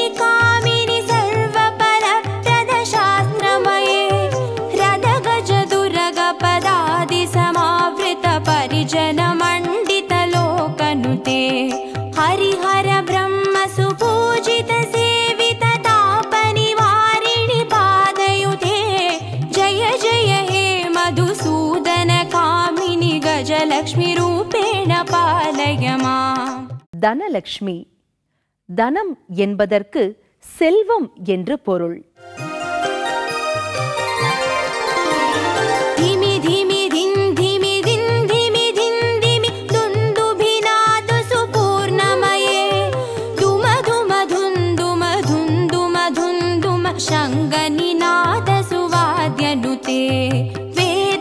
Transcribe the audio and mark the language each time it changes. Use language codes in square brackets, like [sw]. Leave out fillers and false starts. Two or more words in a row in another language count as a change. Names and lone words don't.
[sa] कामिनि सर्वपरप्रद शास्त्रमये रद गज दुर्ग पदादि समावृत परिजन मण्डित लोकनुते हरिहर ब्रह्म सुपूजित सेवित तापनिवारिणि पादयुते जय जय हे मधुसूदन कामिनि गजलक्ष्मी रूपेण पालय माम् [ta] தனலக்ஷ்மி. தனம் என்பதற்கு செல்வம் என்று பொருள். [sa] धिमि धिमि धिं धिमि धिं धिमि धिं धिमि दुन्दुभिनाद सुपूर्णमये धुम धुम धुन्दुम धुन्दुम धुन्दुम शङ्गनिनाद सुवाद्यनुते वेद